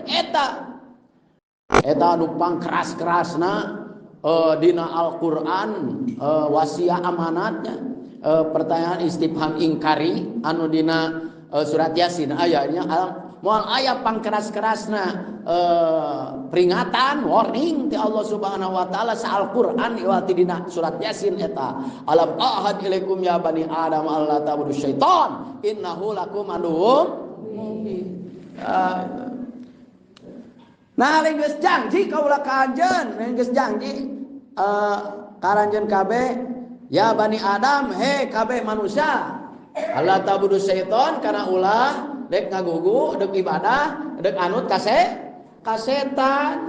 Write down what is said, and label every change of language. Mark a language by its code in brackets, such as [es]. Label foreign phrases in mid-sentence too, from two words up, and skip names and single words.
[su] Eta anu pangkeras-kerasna dina Al-Qur'an wasiah amanatnya. Pertanyaan [ar] استفهام إنكاري [su] anu dina surat Yasin ayatnya moal aya pangkeras-kerasna peringatan warning ti Allah [ar] سبحانه وتعالى [su] sa Al-Qur'an iwati dina surat Yasin eta [ar] ألم أعهد إليكم يا بني آدم أن لا تعبدوا الشيطان إنه لكم عدو مبين. [su] Nah geus janji kaula ka anjeun geus janji karanjeun kabeh [ar] يا بني آدم [su] he kabeh manusia [ar] أن لا تعبدوا الشيطان [su] kana ulah dek ngagugu dek ibadah dek anut kasetan.